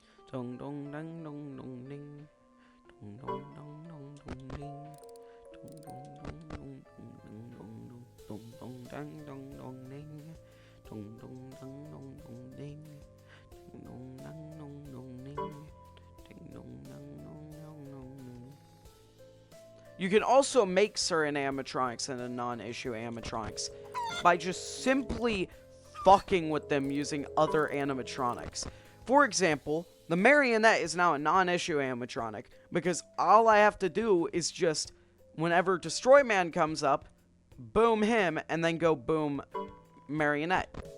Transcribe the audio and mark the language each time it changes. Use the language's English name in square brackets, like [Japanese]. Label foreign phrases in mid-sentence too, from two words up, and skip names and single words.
[English] Dong dong dong dong dong ding. Dong dong dong dong dong ding. Dong dong dong dong dong dong dong dong ding. Dong dong dong dong dong ding. Ding dong dong dong dong ding. Ding dong dong dong dong dong ding. You can also make certain animatronics into non-issue animatronics by just simply fucking with them using other animatronics. For example, the marionette is now a non-issue animatronic because all I have to do is just, whenever Destroy Man comes up, boom him, and then go boom marionette.